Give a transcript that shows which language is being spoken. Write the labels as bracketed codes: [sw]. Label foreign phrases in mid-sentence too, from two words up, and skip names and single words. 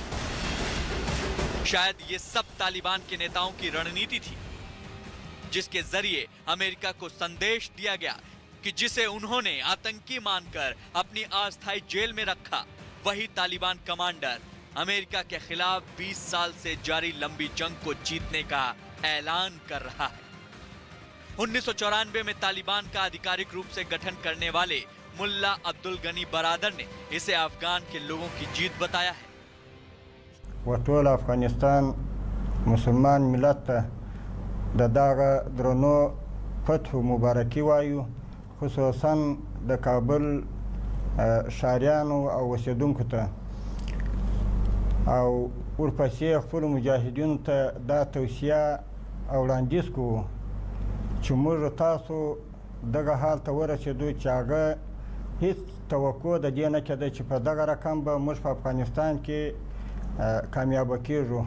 [hi] शायद ये सब तालिबान के नेताओं की रणनीति थी, जिसके जरिए अमेरिका को संदेश दिया गया कि जिसे उन्होंने आतंकी मानकर अपनी अस्थायी जेल में रखा, वही तालिबान कमांडर अमेरिका के खिलाफ 20 साल से जारी लंबी जंग को जीतने का ऐलान कर रहा है। 1994 में तालिबान का आधिकारिक रूप से गठन करने वाले मुल्ला अब्दुल गनी बरादर ने इसे अफगान के लोगों की जीत बताया है। [ps] وټول افغانستان مسلمان ملت ته د دغه درنو فتح مبارکي وایو، خصوصا د کابل ښاریانو او اوسیدونکو ته او ورپسې خپلو مجاهدینو ته دا توصیه او وړاندیز کوو چې موږ تاسو دغه حال ته ورسېدو چې هغه هیڅ توقع د دې نه کېده چې په دغه رقم به موږ په افغانستان کې کامیابه کېږو.